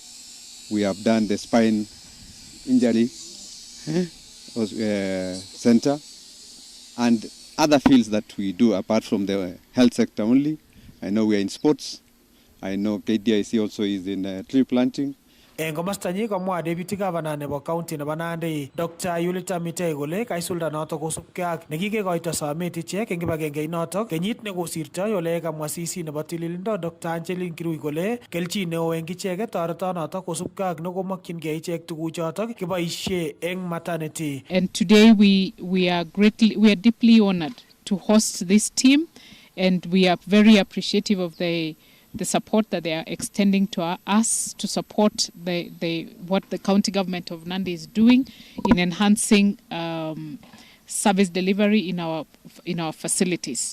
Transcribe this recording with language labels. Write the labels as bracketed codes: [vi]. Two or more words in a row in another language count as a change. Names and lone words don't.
[en] We have done the spine injury center and other fields that we do apart from the health sector only. I know we are in sports. I know KDIC also is in tree planting. [kln] Eng komastanyi komwa [en] Deputy Governor [kln] nebo County nebo Nandi Dr. Yulita Mitei kole kaisulda notok kosubkei ak nekikekoito somet ichek eng kibagengeit notok kenyit nekosirtoi ole kamwa CC nebo tililindo Dr. Angeline Kirui kole kelchin neo eng icheket toretonotok kosubkei ak nekomokyingei ichek tuguchotok kiboisie eng maternity. [en] And today we are deeply honored to host this team, and we are very appreciative of the support that they are extending to us to support what the county government of Nandi is doing in enhancing service delivery in our facilities.